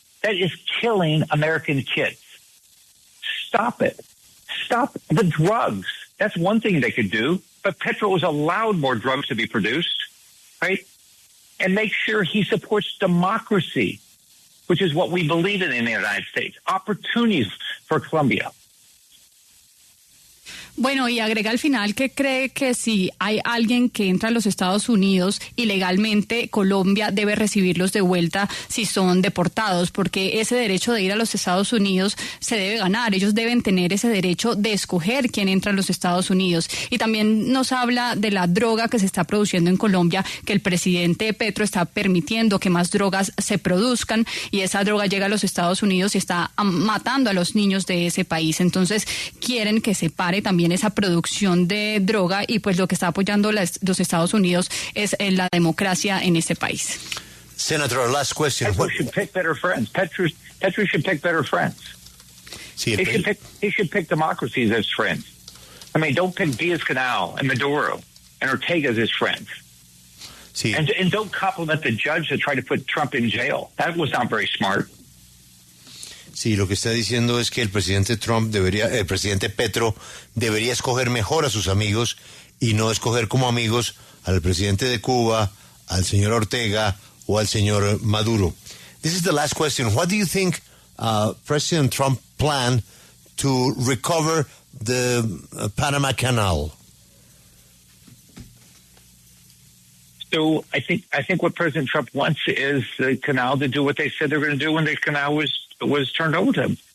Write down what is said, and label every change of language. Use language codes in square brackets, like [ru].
[en] That is killing American kids. Stop it. Stop the drugs. That's one thing they could do. But Petro has allowed more drugs to be produced, right? And make sure he supports democracy, which is what we believe in the United States. Opportunities for Colombia. [es] Bueno, y agrega al final que cree que si hay alguien que entra a los Estados Unidos ilegalmente, Colombia debe recibirlos de vuelta si son deportados, porque ese derecho de ir a los Estados Unidos se debe ganar. Ellos deben tener ese derecho de escoger quién entra a los Estados Unidos. Y también nos habla de la droga que se está produciendo en Colombia, que el presidente Petro está permitiendo que más drogas se produzcan y esa droga llega a los Estados Unidos y está matando a los niños de ese país. Entonces quieren que se pare también esa producción de droga y pues lo que está apoyando los Estados Unidos es la democracia en este país. [en] Senator, last question. Petro should pick better friends. Petro should pick better friends. [es] Sí, [en] he should pick democracies as friends. I mean, don't pick Díaz Canal and Maduro and Ortega as his friends. [es] Sí. [en] And don't compliment the judge that tried to put Trump in jail. That was not very smart. [es] Sí, lo que está diciendo es que el presidente Petro debería escoger mejor a sus amigos y no escoger como amigos al presidente de Cuba, al señor Ortega o al señor Maduro. [en] This is the last question. What do you think President Trump planned to recover the Panama Canal? So I think what President Trump wants is the canal to do what they said they're going to do when the canal was turned over to them.